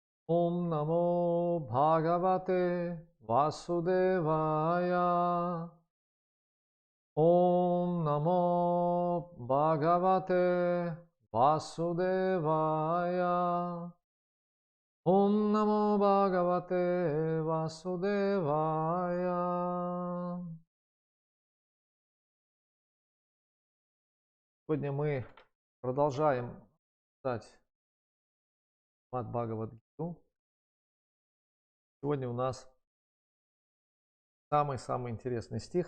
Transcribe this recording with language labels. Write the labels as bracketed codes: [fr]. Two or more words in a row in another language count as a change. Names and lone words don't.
[sa] ॐ नमो भगवते वासुदेवाय. ॐ नमो भगवते वासुदेवाय. ॐ नमो भगवते वासुदेवाय. [ru] Сегодня мы продолжаем читать Шримад Бхагавад-гиту. Сегодня у нас самый-самый интересный стих.